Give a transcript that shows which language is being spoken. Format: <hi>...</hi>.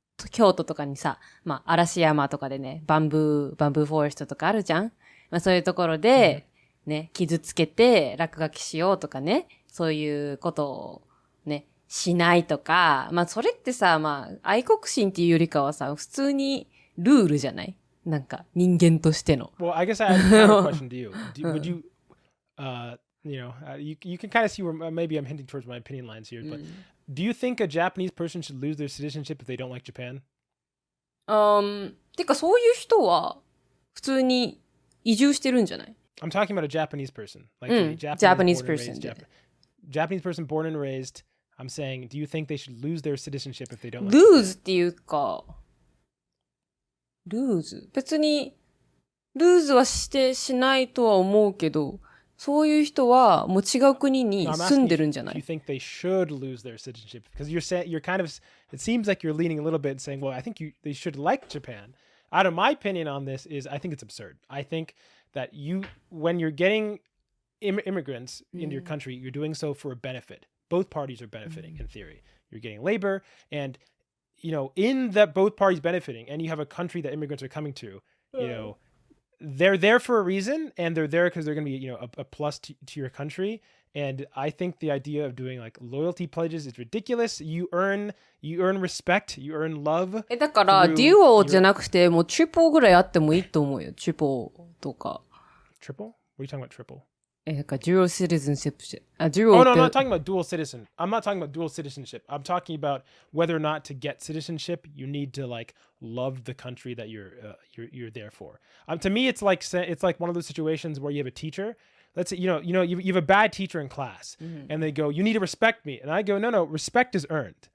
<ja>京都とかにさ、まあ嵐山とかでね、バンブーフォレストとかあるじゃん？まあそういうところで、ね、傷つけて落書きしようとかね、そういうことをね、しないとか、まあそれってさ、まあ愛国心っていうよりかはさ、普通にルールじゃない？なんか人間としての。</ja> <en>Well, I guess I have a question to you. Would you, you can kind of see where maybe I'm hinting towards my opinion lines here, but do you think a Japanese person should lose their citizenship if they don't like Japan?</en> <ja>てかそういう人は普通に移住してるんじゃない？</ja> <en>I'm talking about a Japanese person. Like a Japanese person. Japanese person born and raised. I'm saying, do you think they should lose their citizenship if they don't like</en> <ja>lose っていうか、lose 別にルーズはしないとは思うけど、そういう人はもう違う国に住んでるんじゃない？</ja> <en>Do you think they should lose their citizenship? Because you're kind of, it seems like you're leaning a little bit and saying, well, I think they should like Japan. out of my opinion on this is I think it's absurd. I think that when you're getting immigrants into your country, you're doing so for a benefit. Both parties are benefiting in theory. You're getting labor, and in that both parties benefiting, and you have a country that immigrants are coming to, they're there for a reason, and they're there because they're going to be a plus to your country. And I think the idea of doing like loyalty pledges is ridiculous. You earn respect, you earn love.</en> <ja>だから、デュオじゃなくて、もうトリポぐらいあってもいいと思うよ。トリポとか。</ja> <en>Triple? What are you talking about, triple?</en> <ja>なんか、</ja> <en>dual citizenship. Oh, no, I'm not talking about dual citizen. I'm not talking about dual citizenship. I'm talking about whether or not to get citizenship, you need to like love the country that you're there for. To me, it's like one of those situations where you have a teacher. Let's say, you have a bad teacher in class and they go, you need to respect me. And I go, no, respect is earned.</en>